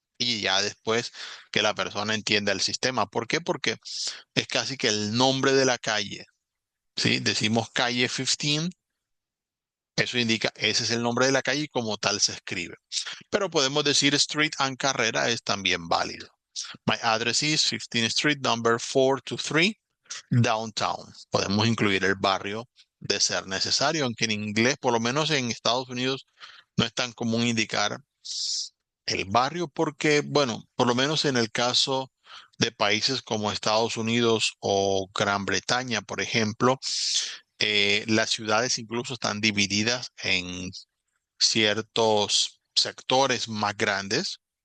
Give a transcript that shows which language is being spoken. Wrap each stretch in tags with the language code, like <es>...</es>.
<es>Y ya después que la persona entienda el sistema. ¿Por qué? Porque es casi que el nombre de la calle. ¿Sí? Decimos calle 15, eso indica ese es el nombre de la calle y como tal se escribe. Pero podemos decir street and carrera es también válido.</es> <en>My address is 15th Street, number 423, downtown.</en> <es>Podemos incluir el barrio de ser necesario, aunque en inglés, por lo menos en Estados Unidos, no es tan común indicar el barrio porque, bueno, por lo menos en el caso de países como Estados Unidos o Gran Bretaña, por ejemplo, las ciudades incluso están divididas en ciertos sectores más grandes</es>